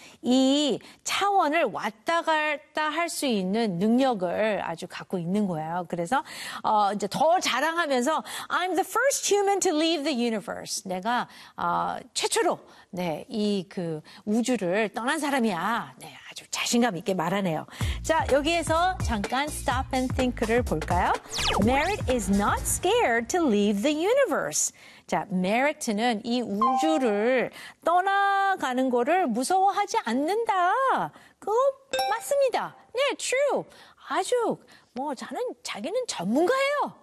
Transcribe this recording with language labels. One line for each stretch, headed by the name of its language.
Korean: 이 차원을 왔다 갔다 할 수 있는 능력을 아주 갖고 있는 거예요. 그래서 이제 더 자랑하면서
English: I'm the first human to leave the universe.
Korean: 내가 최초로 네, 이 그 우주를 떠난 사람이야. 네, 아주 자신감 있게 말하네요. 자, 여기에서 잠깐
English: stop and think
Korean: 를 볼까요?
English: Merritt is not scared to leave the universe.
Korean: 자, 메리트는 이 우주를 떠나가는 거를 무서워하지 않는다. 그거 맞습니다. 네, true. 아주, 뭐, 자기는 전문가예요.